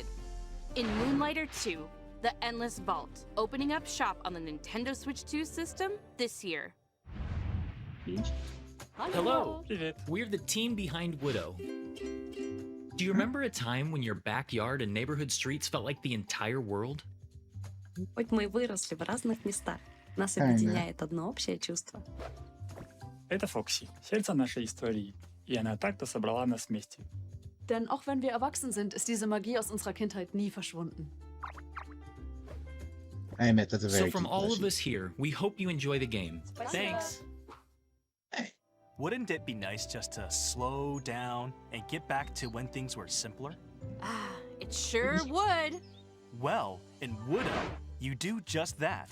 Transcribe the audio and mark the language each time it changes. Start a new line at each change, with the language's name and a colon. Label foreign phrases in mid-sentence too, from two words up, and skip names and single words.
English: In Moonlighter 2, The Endless Vault, opening up shop on the Nintendo Switch 2 system this year. Hello,
Russian: Привет.
English: we're the team behind Widow. Do you remember a time when your backyard and neighborhood streets felt like the entire world?
Russian: Хоть мы и выросли в разных местах, нас Ага. объединяет одно общее чувство. Это Фокси, сердце нашей истории, и она так-то собрала нас вместе.
German: Denn auch wenn wir erwachsen sind, ist diese Magie aus unserer Kindheit nie verschwunden.
English: I admit that's a So very from deep all of question. us here, we hope you enjoy the game. Thanks. Wouldn't it be nice just to slow down and get back to when things were simpler? It sure would. Well, in Widow, you do just that.